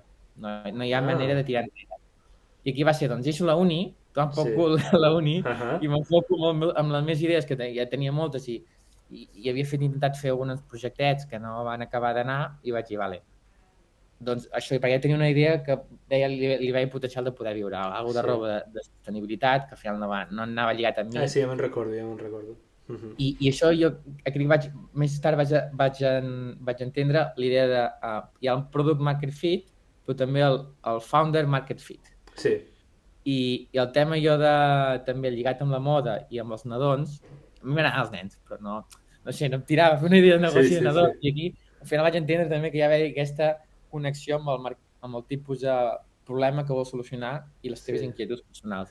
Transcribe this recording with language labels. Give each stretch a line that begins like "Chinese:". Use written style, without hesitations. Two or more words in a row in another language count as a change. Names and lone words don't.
Catalan: No hi ha manera de tirar enrere. I aquí va ser, doncs, deixo la uni, tampoc la uni, i m'enfoco amb les meves idees, que ja tenia moltes, i havia intentat fer alguns projectets que no van acabar d'anar, i vaig dir, vale, doncs això, perquè ja tenia una idea que deia li veia potencial de poder viure, alguna de roba de sostenibilitat, que al final no anava lligat amb mi. Sí, ja me'n recordo. I això jo més tard vaig entendre l'idea de hi ha el
English: product market fit,
Catalan: però també el
English: founder market fit.
Catalan: Sí. I el tema jo també lligat amb la moda i amb els nadons, a mi m'agraden els nens, però no sé, no em tirava a fer una idea de negoci de nadons, i aquí al final vaig entendre també que hi ha aquesta connexió amb el tipus de problema que vols solucionar i les teves inquietuds personals.